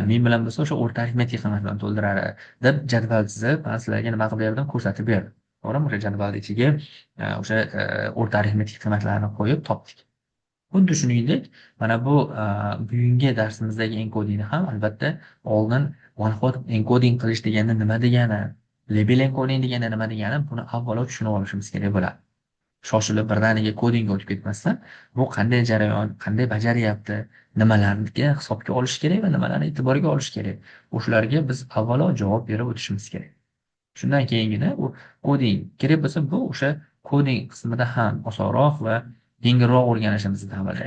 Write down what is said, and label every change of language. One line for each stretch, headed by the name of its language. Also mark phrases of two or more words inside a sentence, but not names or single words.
Uzbek: Min bilan bo'lsa o'sha o'rta arifmetik qiymat bilan to'ldiradi deb jadval chizib, mana sizlarga nima qilib berdim, ko'rsatib berdim. To'g'rimi? O'sha jadvalni ichiga o'sha o'rta arifmetik qiymatlarni qo'yib topdik. Xuddi shuningdek, mana bu bugungi darsimizdagi enkodingni ham albatta oldin
English: one hot encoding
Uzbek: qilish degani nima degani,
English: label encoding
Uzbek: degani nima degani, buni avvalo tushunib olishimiz kerak bo'ladi. Shoshilib birdaniga kodingga o'tib ketmasdan, bu qanday jarayon, qanday bajaryapti, nimalarga hisobga olish kerak va nimalarni e'tiborga olish kerak. O'shalarga biz avvalo javob berib o'tishimiz kerak. Shundan keyingina u koding kerak bo'lsa, bu o'sha koding qismida ham osonroq va yengilroq o'rganishimizni ta'minlaydi.